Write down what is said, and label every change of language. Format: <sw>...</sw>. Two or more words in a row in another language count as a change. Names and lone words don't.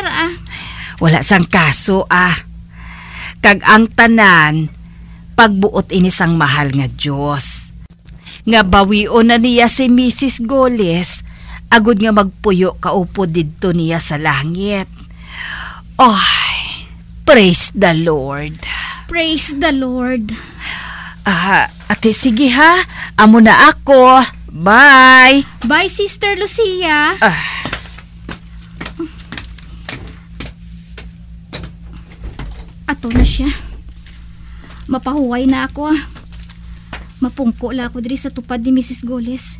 <hil>Wala sang kaso Kag ang tanan pagbuot inisang mahal nga Diyos. Nga bawion na niya si Mrs. Goles, agud nga magpuyo kaupo didto niya sa langit.</hil> <en>Praise the Lord. Praise the Lord.</en> <hil>Ate, sige ha. Amo na ako.</hil> <en>Bye. Bye, Sister Lucia.</en> <hil>Ato na siya. Mapahuway na ako Mapungko la ako diri sa tupad ni Mrs. Goles.</hil>